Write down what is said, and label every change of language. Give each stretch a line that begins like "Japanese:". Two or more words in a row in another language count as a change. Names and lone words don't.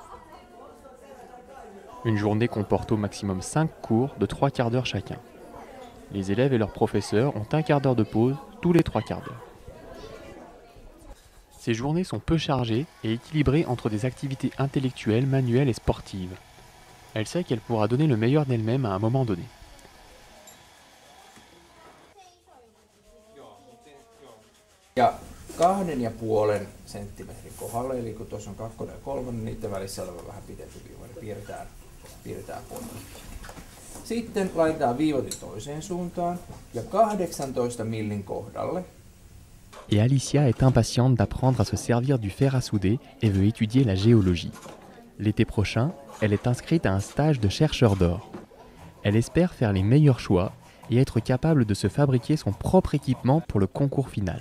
French: Une journée comporte au maximum 5 cours de 3 quarts d'heure chacun. Les élèves et leurs professeurs ont 1 quart d'heure de pause tous les 3 quarts d'heure. Ces journées sont peu chargées et équilibrées entre des activités intellectuelles, manuelles et sportives. Elle sait qu'elle pourra donner le meilleur d'elle-même à un moment donné.
Finnish: Ja 2,5 senttimetrin kohdalla, eli kun tuossa on 2 ja 3, niin niiden välissä oleva vähän pitempi viiva, niin piirretään poikki. Sitten laitetaan viivotin toiseen suuntaan ja 18 millin kohdalle.
French: Et Alicia est impatiente d'apprendre à se servir du fer à souder et veut étudier la géologie. L'été prochain, elle est inscrite à un stage de chercheur d'or. Elle espère faire les meilleurs choix et être capable de se fabriquer son propre équipement pour le concours final.